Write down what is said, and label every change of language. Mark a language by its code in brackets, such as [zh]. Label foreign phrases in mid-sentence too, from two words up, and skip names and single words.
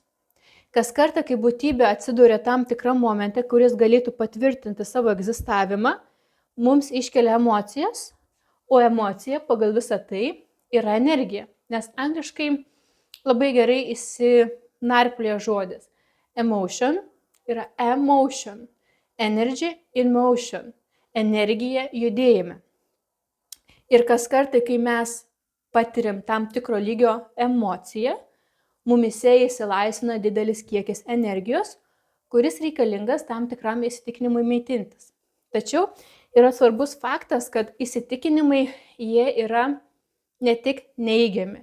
[lt] Kas kartą, kai būtybė atsiduria tam tikram momente, kuris galėtų patvirtinti savo egzistavimą, mums iškelia emocijas, o emocija pagal visą tai yra energija. Nes angliškai labai gerai įsinarplėja žodis. [en] Emotion yra emotion. Energy in motion. [lt] Energija judėjime. Ir kas kartą, kai mes patiriam tam tikro lygio emociją, mumise įsilaisvina didelis kiekis energijos, kuris reikalingas tam tikram įsitikinimui maitintis. Tačiau yra svarbus faktas, kad įsitikinimai jie yra ne tik neigiami.